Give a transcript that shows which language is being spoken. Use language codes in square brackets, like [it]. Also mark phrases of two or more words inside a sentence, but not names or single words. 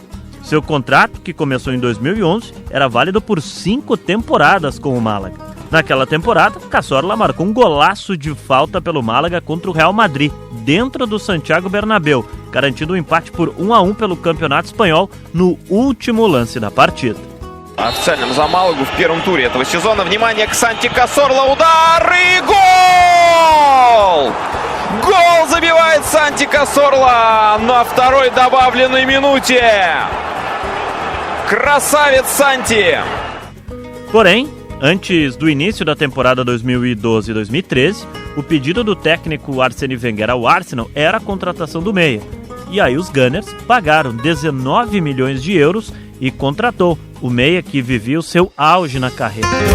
[pt] Seu contrato, que começou em 2011, era válido por 5 temporadas com o Málaga. Naquela temporada, Cazorla marcou um golaço de falta pelo Málaga contra o Real Madrid, dentro do Santiago Bernabéu, garantindo um empate por 1-1 pelo Campeonato Espanhol no último lance da partida. [ru] Официальным за Малагу в первом туре этого сезона. Внимание к Санти Казорла. Удар и гол! Гол забивает Санти Казорла на второй добавленной минуте. Красавец Санти! [pt] Porém, antes do início da temporada 2012-2013, o pedido do técnico Arsene Wenger ao Arsenal era a contratação do meia. E aí os Gunners pagaram 19 milhões de euros e contratou o meia que vivia o seu auge na carreira.